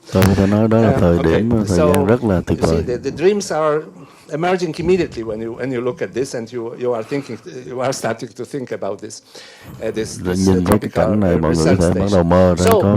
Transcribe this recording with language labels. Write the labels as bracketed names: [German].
[Vietnamese] Tôi có thể nói đó là thời gian rất là tuyệt vời. [English] The dreams are emerging immediately when you look at this, and you are starting to think about this [Vietnamese] nhìn thấy cái cảnh này, mọi người có thể bắt đầu mơ ra có